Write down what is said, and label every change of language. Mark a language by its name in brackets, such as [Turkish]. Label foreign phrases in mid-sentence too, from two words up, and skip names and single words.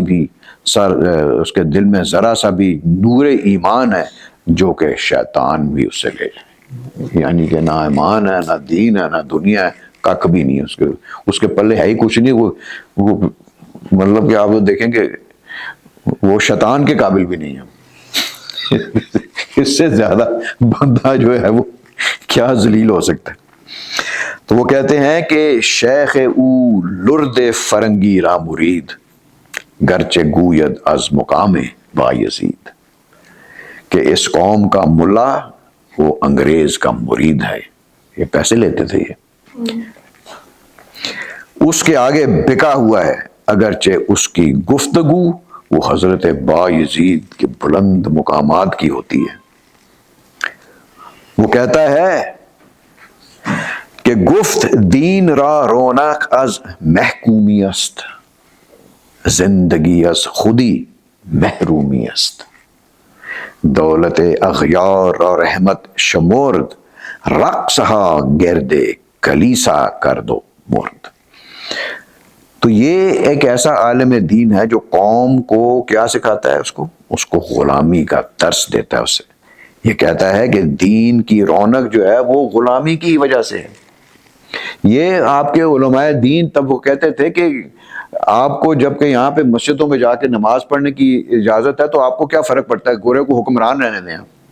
[Urdu] سا بھی نور ایمان ہے جو کہ شیطان بھی اس سے لے لے، یعنی کہ نہ ایمان ہے، نہ دین ہے، نہ دنیا ہے، کک بھی نہیں اس کے پلے ہے ہی کچھ نہیں، وہ مطلب کہ آپ دیکھیں کہ وہ شیطان کے قابل بھی نہیں ہے، اس سے زیادہ بندہ جو ہے وہ کیا ذلیل ہو سکتا ہے۔ تو وہ کہتے ہیں کہ [Persian] شیخ او لرد فرنگی را مرید، گرچہ گوید از مقام بایزید، [Urdu] کہ اس قوم کا ملا وہ انگریز کا مرید ہے، یہ پیسے لیتے تھے، یہ اس کے آگے بکا ہوا ہے، اگرچہ اس کی گفتگو وہ حضرت بایزید کے بلند مقامات کی ہوتی ہے۔ وہ کہتا ہے کہ [Persian] گفت دین را رونق از محکومی است، زندگی از خودی محرومی است، دولت اغیار را رحمت شمرد، رقصہا گرد کلیسا کرد و مرد۔ [Urdu] تو یہ ایک ایسا عالم دین ہے جو قوم کو کیا سکھاتا ہے، اس کو غلامی کا درس دیتا ہے، اسے یہ کہتا ہے کہ دین کی رونق جو ہے وہ غلامی کی وجہ سے ہے۔ یہ آپ کے علماء دین تب وہ کہتے تھے کہ آپ کو جب کہ یہاں پہ مسجدوں میں جا کے نماز پڑھنے کی اجازت ہے تو آپ کو کیا فرق پڑتا ہے، گورے کو حکمران رہنے دیں۔